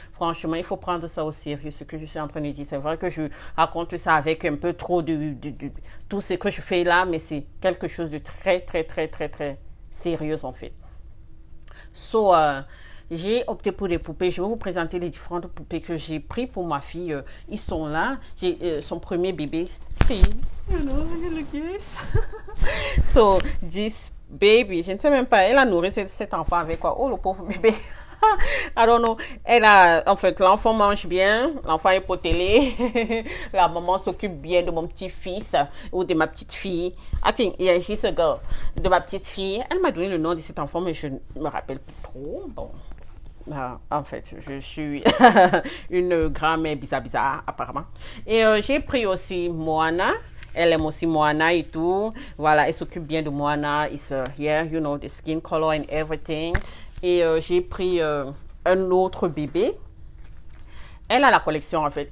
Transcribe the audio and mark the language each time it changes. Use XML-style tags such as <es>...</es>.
<fr>Franchement, il faut prendre ça au sérieux, ce que je suis en train de dire. C'est vrai que je raconte ça avec un peu trop de tout ce que je fais là, mais c'est quelque chose de très très très très très sérieux en fait. So, j'ai opté pour des poupées. Je vais vous présenter les différentes poupées que j'ai pris pour ma fille. Ils sont là. J'ai son premier bébé.</fr> <en>See, you know, look at this. So, this baby,</en> <fr>je ne sais même pas, elle a nourri cet enfant avec quoi? Oh, le pauvre bébé.</fr> <en>I don't know.</en> <fr>En fait, l'enfant mange bien, l'enfant est potelé, la maman s'occupe bien de mon petit-fils ou de ma petite-fille.</fr> <en>I think, yeah, she's a girl.</en> <fr>De ma petite-fille. Elle m'a donné le nom de cet enfant, mais je ne me rappelle plus trop. Bon. En fait, je suis une grand-mère bizarre, apparemment. Et j'ai pris aussi Moana. Elle aime aussi Moana et tout. Voilà, elle s'occupe bien de Moana.</fr> <en>It's here, you know, the skin color and everything.</en> <fr>Et j'ai pris un autre bébé. Elle a la collection en fait.</fr>